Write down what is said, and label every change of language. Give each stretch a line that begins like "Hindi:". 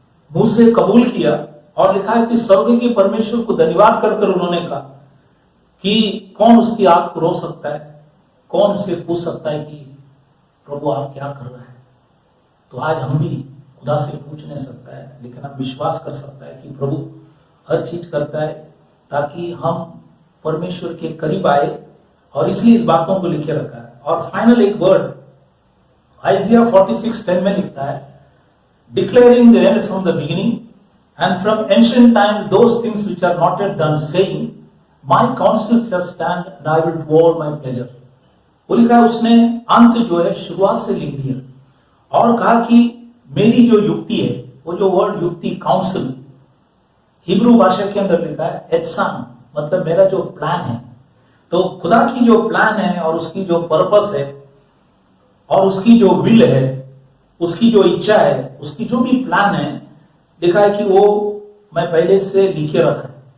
Hindi: मुंह से कबूल किया और लिखा है कि स्वर्ग के परमेश्वर को धन्यवाद कर उन्होंने कहा कि कौन उसकी आग को रोक सकता है, कौन उससे पूछ सकता है कि प्रभु आप क्या कर रहे हैं। तो आज हम भी खुदा से पूछ नहीं सकता है, लेकिन हम विश्वास कर सकता है कि प्रभु हर चीज करता है ताकि हम परमेश्वर के करीब आए, और इसलिए इस बातों को लिखे रखा है। और फाइनल एक वर्ड आइजिया 46:10 में लिखता है
English: Declaring the end from the beginning and from ancient times those things which are not yet done, saying my counsel shall stand and I will do all my pleasure।
Hindi: वो लिखा है उसने अंत जो है शुरुआत से लिख दिया और कहा कि मेरी जो युक्ति है, वो जो वर्ड युक्ति काउंसिल हिब्रू भाषा के अंदर लिखा है एत्सान, मतलब मेरा जो प्लान है। तो खुदा की जो प्लान है और उसकी जो पर्पस है और उसकी जो विल है, उसकी जो इच्छा है, उसकी जो भी प्लान है लिखा है कि वो मैं पहले से लिखे रखा है।